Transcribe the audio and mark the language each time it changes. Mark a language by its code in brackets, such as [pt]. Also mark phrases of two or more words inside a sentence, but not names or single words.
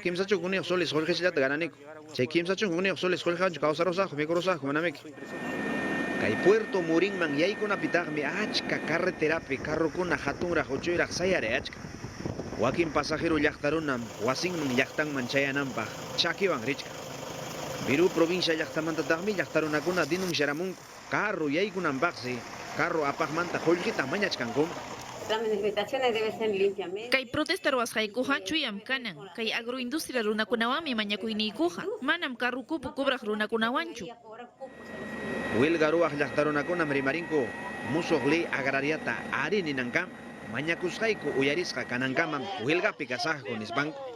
[qu] kimsachunku uniq soles qullqishllata gananiku chay kimsachunku uniq soles qullqanchu kawsarusaqku mikurusaqku manamiki kay Puerto Morinman yaykunapitaqmi achka carreterapi carrukuna hatunraq uchuyraq sayari achka wakin pasajero llaqtarunam wasinman llaqtanman chayananpaq chakiwan richka Viru provincia llaqtamantataqmi llaqtarunakuna denunciaramunku carro yaykunanpaqsi carro apaqmanta qullqita mañachkankum [es] Las manifestaciones deben ser limpiamente. [qu] Kay protesta ruwasqaykuqa chuyam kanan kay agroindustria runakunawanmi mañakuyniykuqa manam carrukupu kubraq runakunawanchu huelga ruwaq llaqtarunakunam rimarinku musuq [es] ley agrariata [qu] ari ninankama mañakusqayku uyarisqa kanankaman huelgapi kasaqku nispanku